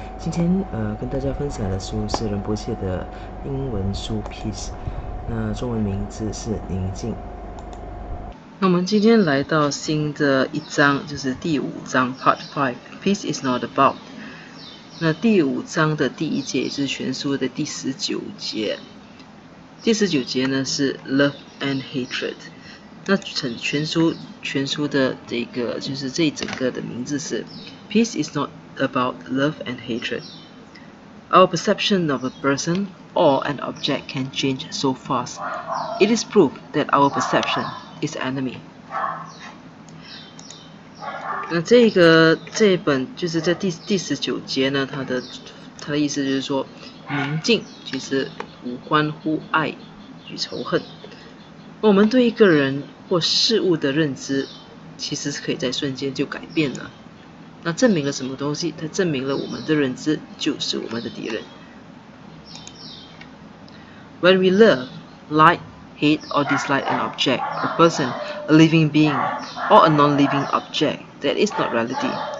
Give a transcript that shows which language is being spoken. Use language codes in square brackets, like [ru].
[zh] 今天跟大家分享的书是仁波切的英文书 Peace， 那中文名字是宁静。那我们今天来到新的一章，就是第5章 [en] Part 5 Peace is not about。 [zh] 那第5章的第1节也是全书的第19节。第19节呢是 [en] Love and Hatred。 [zh] 那全书的这个就是这整个的名字是 [en] Peace is not about love and hatred. Our perception of a person or an object can change so fast. It is proof that our perception is enemy. [zh] 那这本就是在第19节呢，它的意思就是说，宁静其实无关乎爱与仇恨。我们对一个人或事物的认知，其实是可以在瞬间就改变了。那证明了什么东西？它证明了我们的认知就是我们的敌人。 [en] When we love, like, hate, or dislike an object, a person, a living being, or a non-living object, that is not reality.